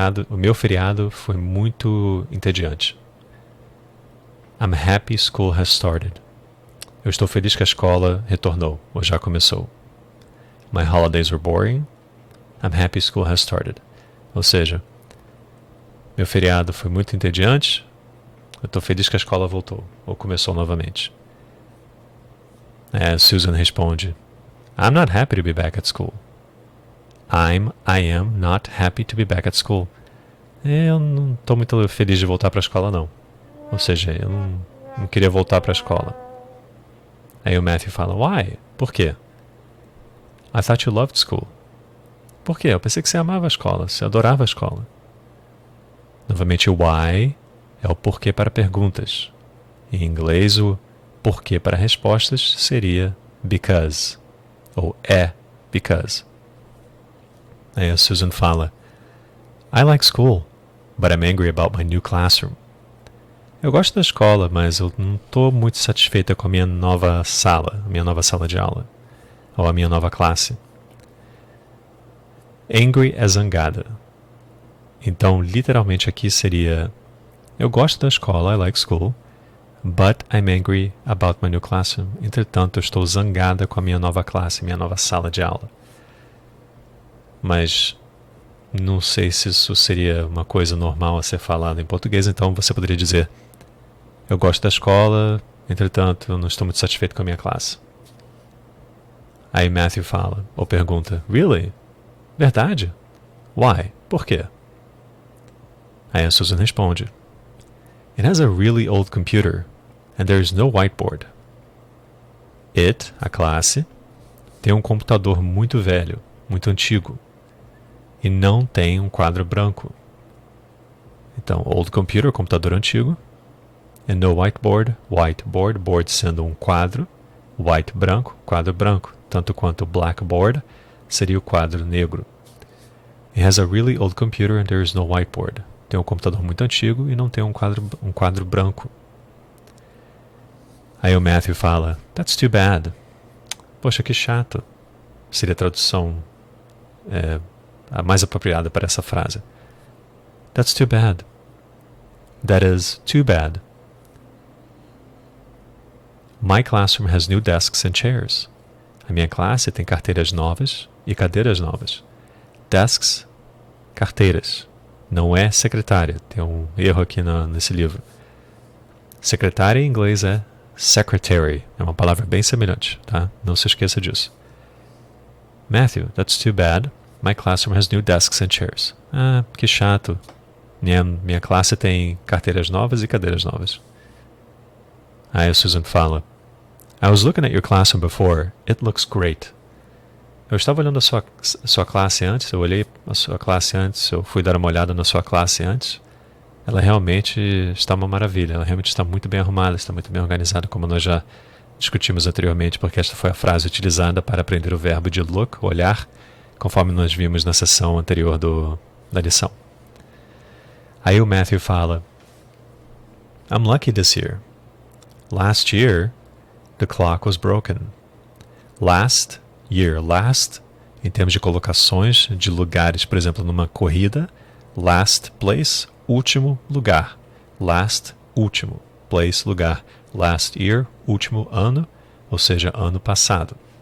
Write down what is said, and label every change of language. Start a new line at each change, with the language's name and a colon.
Portuguese: O meu feriado foi muito entediante.
English: I'm happy school has started.
Portuguese: Eu estou feliz que a escola retornou, ou já começou.
English: My holidays were boring. I'm happy school has started.
Portuguese: Ou seja, meu feriado foi muito entediante. Eu estou feliz que a escola voltou, ou começou novamente. Susan responde,
English: I'm not happy to be back at school. I am not happy to be back at school.
Portuguese: Eu não estou muito feliz de voltar para a escola, não. Ou seja, eu não queria voltar para a escola. Aí o Matthew fala, why? Por quê?
English: I thought you loved school.
Portuguese: Por quê? Eu pensei que você amava a escola, você adorava a escola. Novamente, o why é o porquê para perguntas. Em inglês, o porquê para respostas seria because. Ou because. Aí a Susan fala,
English: I like school, but I'm angry about my new classroom.
Portuguese: Eu gosto da escola, mas eu não estou muito satisfeita com a minha nova sala de aula, ou a minha nova classe. Angry é zangada. Então, literalmente aqui seria, eu gosto da escola,
English: I like school, but I'm angry about my new classroom.
Portuguese: Entretanto, eu estou zangada com a minha nova classe, minha nova sala de aula. Mas não sei se isso seria uma coisa normal a ser falada em português, então você poderia dizer, eu gosto da escola, entretanto, eu não estou muito satisfeito com a minha classe. Aí Matthew fala, ou pergunta, really? Verdade? Why? Por quê? Aí a Susan responde,
English: it has a really old computer, and there is no whiteboard.
Portuguese: It, a classe, tem um computador muito velho, muito antigo, e não tem um quadro branco. Então,
English: old computer,
Portuguese: computador antigo,
English: and no whiteboard,
Portuguese: board sendo um quadro, white branco, quadro branco, tanto quanto blackboard seria o quadro negro.
English: It has a really old computer and there is no whiteboard.
Portuguese: Tem um computador muito antigo e não tem um quadro branco. Aí o Matthew fala,
English: that's too bad.
Portuguese: Poxa, que chato. Seria a tradução a mais apropriada para essa frase.
English: That's too bad. That is too bad. My classroom has new desks and chairs.
Portuguese: A minha classe tem carteiras novas e cadeiras novas. Desks, carteiras. Não é secretária. Tem um erro aqui nesse livro. Secretária em inglês é secretary. É uma palavra bem semelhante, tá? Não se esqueça disso. Matthew,
English: that's too bad. My classroom has new desks and chairs.
Portuguese: Ah, que chato. Minha classe tem carteiras novas e cadeiras novas. Aí a Susan fala:
English: I was looking at your classroom before. It looks great.
Portuguese: Eu estava olhando a sua classe antes, eu olhei a sua classe antes, eu fui dar uma olhada na sua classe antes. Ela realmente está uma maravilha, ela realmente está muito bem arrumada, está muito bem organizada, como nós já discutimos anteriormente, porque esta foi a frase utilizada para aprender o verbo de look, olhar, conforme nós vimos na sessão anterior da lição. Aí o Matthew fala:
English: I'm lucky this year. Last year, the clock was broken. Last year,
Portuguese: last, em termos de colocações de lugares, por exemplo, numa corrida,
English: last place,
Portuguese: último lugar. Last, último, place, lugar.
English: Last year,
Portuguese: último ano, ou seja, ano passado.